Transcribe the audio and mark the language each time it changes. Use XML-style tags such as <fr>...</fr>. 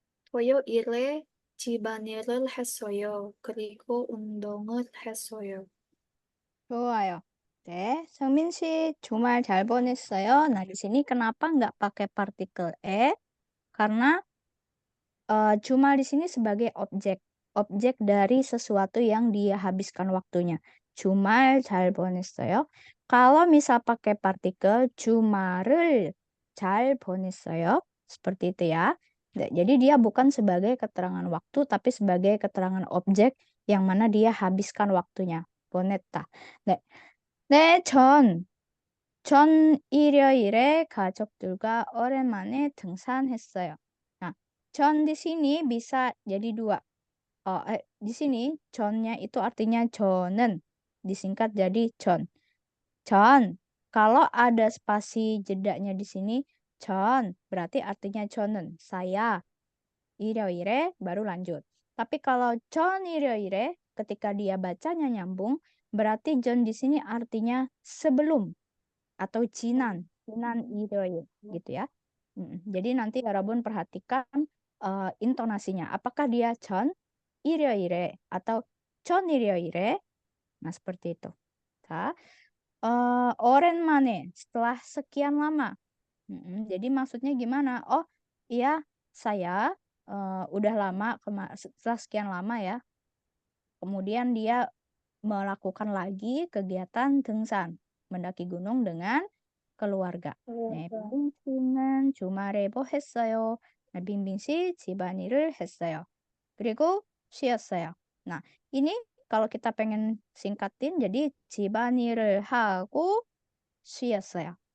<ko>토요일에 집안일을 했어요. 그리고 운동을 했어요. 좋아요. 네, 성민 씨 주말 잘 보냈어요.</ko> <id>Nah, di sini kenapa nggak pakai partikel e? Karena jumal di sini sebagai objek dari sesuatu yang dia habiskan waktunya.</id> <ko>Jumal 잘 보냈어요.</ko> <id>Kalau misal pakai partikel jumar을</id> <ko>잘 보냈어요.</ko> <id>Seperti itu ya. Nah, jadi dia bukan sebagai keterangan waktu, tapi sebagai keterangan objek yang mana dia habiskan waktunya.</id> <ko>보냈다. 네, 네, 전 일요일에 가족들과 오랜만에 등산했어요.</ko> <id>Nah, 전 di sini bisa jadi dua. Di sini 전nya itu artinya</id> <ko>저는</ko> <id>disingkat jadi 전. 전. Kalau ada spasi jedanya di sini 전 berarti artinya</id> <ko>저는</ko> <id>saya.</id> <ko>일요일에</ko> <id>baru lanjut. Tapi kalau 전 일요일에 ketika dia bacanya nyambung berarti 전 di sini artinya sebelum atau</id> <ko>지난 일요일</ko> <id>gitu ya. Jadi nanti</id> <ko>여러분</ko> <id>perhatikan intonasinya. Apakah dia</id> <ko>전 일요일에</ko> <id>atau 전 일요일에? Nah, seperti itu.</id> <ko>자, 오랜만에</ko> <id>setelah sekian lama. Jadi maksudnya gimana? Oh, iya saya udah lama setelah sekian lama ya. Kemudian dia melakukan lagi kegiatan 등산, mendaki gunung dengan keluarga.</id> <ko>네, 그래서 빙빙 씨는 주말에 뭐 했어요? 빙빙 씨 집안일을 했어요. 그리고 쉬었어요.</ko> <id>Nah, ini kalau kita pengen singkatin jadi</id> <ko>집안일을 하고 쉬었어요.</ko>